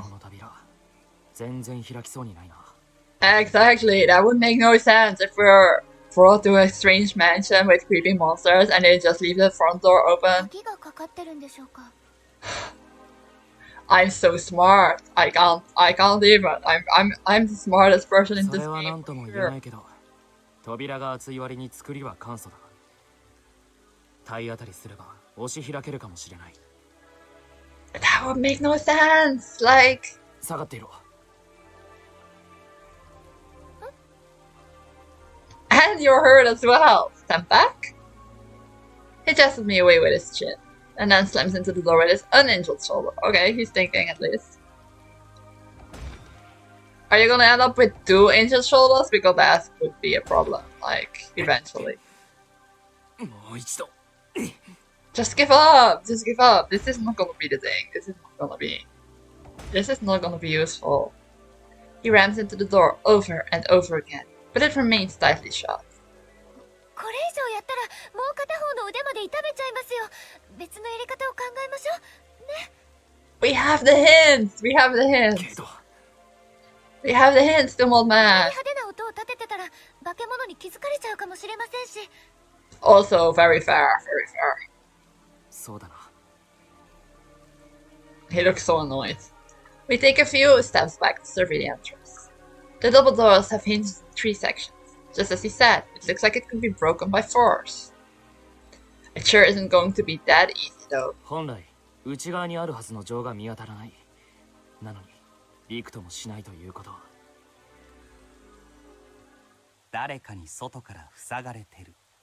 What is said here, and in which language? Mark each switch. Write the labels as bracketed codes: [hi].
[ja] この扉全然開きそうにないな。 [en] Exactly, that would make no sense if we're brought to a strange mansion with creepy monsters and they just leave the front door open. [ja] 鍵がかかってるんでしょうか。 [en] I'm so smart. I can't even. I'm the smartest person in [ja] そ [en] this [ja] れは [en] game. [ja] 何とも言えないけど、扉が厚い割に作りは簡素だ。体当たりすれば押し開けるかもしれない。 [en] That would make no sense. Like, [ja] 下がっていろ。 [en] and you're hurt as well. Stand back. He chases me away with his chin, and then slams into the door with his uninjured shoulder. Okay, he's thinking at least. Are you gonna end up with 2 injured shoulders? Because that would be a problem, like, eventually. [ja] もう一度。 [en] Just give up! Just give up! This is not gonna be the thing. This is not gonna be useful. He rams into the door over and over again, but it remains tightly shut. [ja] これ以上やったらもう片方の腕まで痛めちゃいますよ。別のやり方を考えましょう。ね。 [en] We have the hints! We have the [ja] け [en] hints! [ja] ど [en] We have the hints, the old [ja] あま [en] man! [ja] り派手な音を立ててたら化け物に気づかれちゃうかもしれませんし。 [en] Also, very fair, very fair. [ja] そうだな。 [en] He looks so annoyed. We take a few steps back to survey the entrance. The double doors have hinges in 3 sections. Just as he said, it looks like it could be broken by force. It sure isn't going to be that easy though. [ja] 本来内側にあるはずの錠が見当たらない。なのにびくともしないということ。誰かに外から塞がれてる。